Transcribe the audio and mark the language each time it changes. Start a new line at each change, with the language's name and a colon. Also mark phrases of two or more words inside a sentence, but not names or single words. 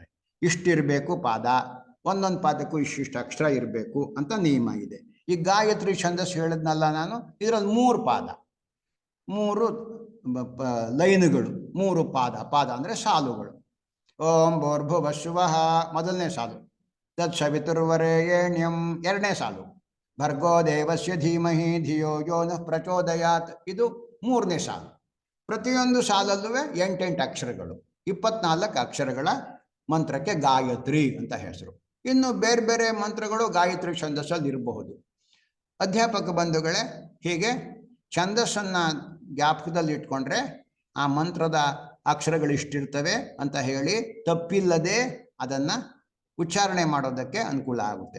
Kannada: ಇಷ್ಟಿರಬೇಕು ಪಾದ, ಒಂದೊಂದು ಪಾದಕ್ಕೂ ಇಷ್ಟಿಷ್ಟು ಅಕ್ಷರ ಇರಬೇಕು ಅಂತ ನಿಯಮ ಇದೆ. ಈ ಗಾಯತ್ರಿ ಛಂದಸ್ಸು ಹೇಳಿದ್ನಲ್ಲ ನಾನು, ಇದರಲ್ಲಿ 3 ಪಾದ, 3 ಲೈನುಗಳು, 3 ಪಾದ. ಪಾದ ಅಂದರೆ ಸಾಲುಗಳು.
Sanskrit: ಓಂ ಭೂರ್ಭುವಃ ಸ್ವಃ
Kannada: ಮೊದಲನೇ ಸಾಲು, ತತ್ಸವಿತುರ್ವರೆಣ್ಯಂ ಎರಡನೇ ಸಾಲು,
Sanskrit: ಭರ್ಗೋ ದೇವಸ್ಯ ಧೀಮಹಿ ಧಿಯೋ ಯೋ ನಃ ಪ್ರಚೋದಯಾತ್
Kannada: ಇದು ಮೂರನೇ ಸಾಲು. ಪ್ರತಿಯೊಂದು ಸಾಲಲ್ಲೂ 8 ಅಕ್ಷರಗಳು, 24 ಅಕ್ಷರಗಳ ಮಂತ್ರಕ್ಕೆ ಗಾಯತ್ರಿ ಅಂತ ಹೆಸರು. ಇನ್ನು ಬೇರೆ ಬೇರೆ ಮಂತ್ರಗಳು ಗಾಯತ್ರಿ ಛಂದಸ್ಸಲ್ಲಿ ಇರಬಹುದು. ಅಧ್ಯಾಪಕ ಬಂಧುಗಳೇ, ಹೀಗೆ ಛಂದಸ್ಸನ್ನು ಜ್ಞಾಪಕದಲ್ಲಿ ಇಟ್ಕೊಂಡ್ರೆ ಆ ಮಂತ್ರದ ಅಕ್ಷರಗಳು ಇಷ್ಟಿರ್ತವೆ ಅಂತ ಹೇಳಿ ತಪ್ಪಿಲ್ಲದೆ ಅದನ್ನು ಉಚ್ಚಾರಣೆ ಮಾಡೋದಕ್ಕೆ ಅನುಕೂಲ ಆಗುತ್ತೆ.